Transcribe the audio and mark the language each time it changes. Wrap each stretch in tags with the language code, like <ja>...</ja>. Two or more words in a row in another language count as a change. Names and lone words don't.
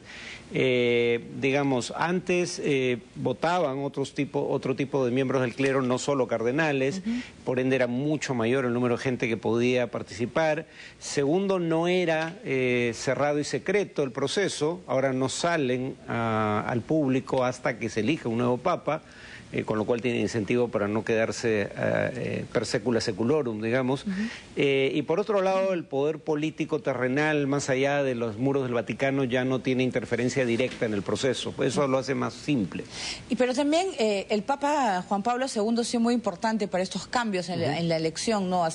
<es>Digamos, antes votaban otro tipo de miembros del clero, no solo cardenales, por ende era mucho mayor el número de gente que podía participar. Segundo, no era cerrado y secreto el proceso, ahora no salen al público hasta que se elija un nuevo papa, con lo cual tiene incentivo para no quedarse</es> <la>per secula seculorum,</la> <es>digamos. Y por otro lado, el poder político terrenal, más allá de los muros del Vaticano, ya no tiene interferencia directa en el proceso. Eso lo hace más simple. Pero también el Papa Juan Pablo II ha sido muy importante para estos cambios en la elección, ¿no?</es>